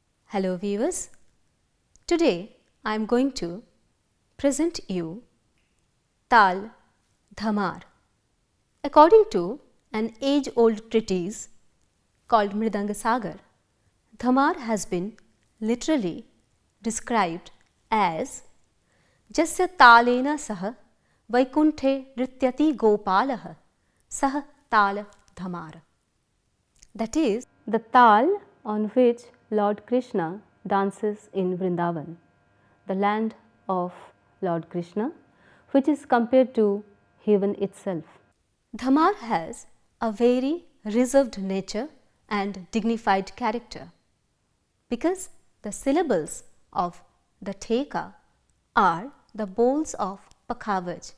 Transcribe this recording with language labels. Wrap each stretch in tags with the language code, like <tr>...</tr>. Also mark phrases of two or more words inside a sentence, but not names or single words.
<en>Hello viewers, today I am going to present you Taal, Dhamar. According to an age-old treatise called Mridanga Sagar, Dhamar has been literally described as</en> <sa>यस्य तालेन सह वैकुण्ठे नृत्यति गोपालः स ताल धमार.</sa> <en>That is the Taal on which Lord Krishna dances in Vrindavan, the land of Lord Krishna, which is compared to heaven itself. Dhamar has a very reserved nature and dignified character because the syllables of the theka are the bowls of pakhavaj.</en>